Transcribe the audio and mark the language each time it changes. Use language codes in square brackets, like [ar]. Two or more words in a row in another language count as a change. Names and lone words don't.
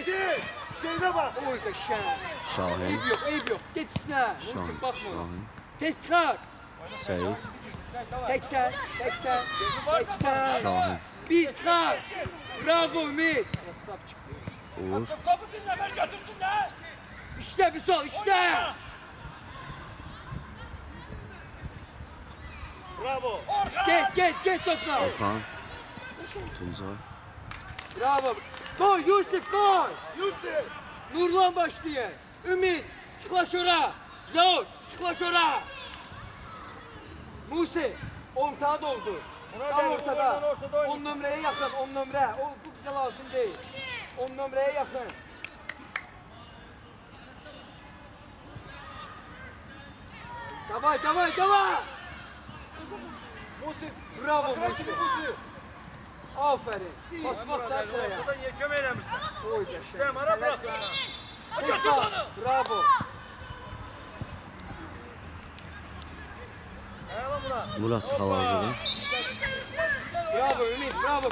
[tr] Hüseyin'e bak. [az] Oy da şən. Şahin. Eyb yox. Get üstünə. Musi, Şahin. baxma. Şahin. Tez çıxar. Səyid. 80. Şahin. Bir çıxar. Bravo, Ümit. Saf çıxdı. Uğur. [tr] Topu dinlemen götürsün de. İşte Vüsal, işte. Bravo. [az] Get topla. Orhan. Tuncay. [tr] Bravo. Koy Yusuf, koy. Yusuf. Nurlan başlıyor. Ümit, [az] sıklaş ora. Zaur, sıklaş ora. Musi, ortada doldu. Tam ortada. 10 nömrəyə yaxın, 10 nömrə. O, bu bizə lazım değil. 10 nömrəyə yaxın. Davay. Musi. Bravo Akıran kimi Musi. [tr] Aferin. Basmak da buraya. Ortadan yeküm eylemişsin. Oy da İşte ara bırak. Bravo. [az] Murat hal-hazırda. Bravo Ümit, bravo.